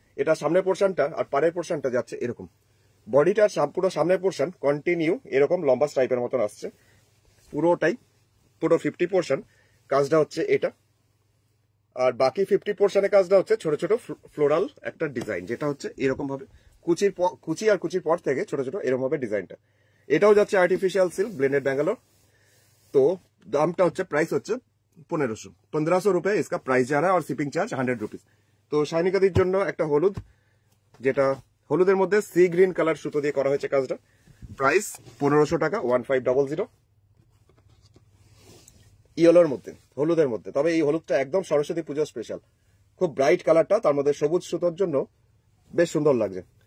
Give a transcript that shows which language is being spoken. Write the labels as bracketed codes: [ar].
[bn] এটা সামনের পোর্শনটা আর পাড়ের পোর্শনটা যাচ্ছে এরকম, বডিটার পুরো সামনের পোর্শন কন্টিনিউ এরকম লম্বা স্ট্রাইপের মতন আসছে পুরোটাই, পুরো 50 পোর্শন কাজটা হচ্ছে এটা, আর বাকি 50 পোর্শনের কাজটা হচ্ছে ছোট ছোট ফ্লোরাল একটা ডিজাইন, যেটা হচ্ছে এরকম ভাবে কুচি আর কুচির পর থেকে ছোট ছোট এরকম হবে ডিজাইনটা। এটাও যাচ্ছে আর্টিফিশিয়াল সিল্ক ব্লেন্ডেড ব্যাঙ্গালোর। তো দামটা হচ্ছে প্রাইস হচ্ছে [hi] 1500 रुपए इसका प्राइस जा रहा है और शिपिंग चार्ज 100 रुपीज। [bn] তো শাইনিকাদির জন্য একটা হলুদ, যেটা হলুদের মধ্যে সি গ্রিন কালার সুতো দিয়ে করা হয়েছে কাজটা, প্রাইস 1500 টাকা 1500। ইয়েলোর মধ্যে, হলুদের মধ্যে, তবে এই হলুদটা একদম সরস্বতী পুজো স্পেশাল, খুব ব্রাইট কালারটা, তার মধ্যে সবুজ সুতোর জন্য বেশ সুন্দর লাগছে।